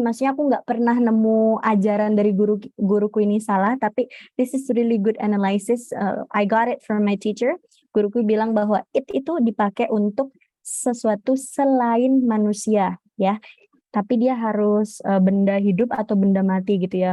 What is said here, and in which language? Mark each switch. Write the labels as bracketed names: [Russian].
[Indonesian] Maksudnya aku nggak pernah nemu ajaran dari guruku ini salah. Tapi [English] this is really good analysis. I got it from my teacher. [Indonesian] Guruku bilang bahwa it itu dipakai untuk sesuatu selain manusia, ya. Tapi dia harus benda hidup atau benda mati gitu ya.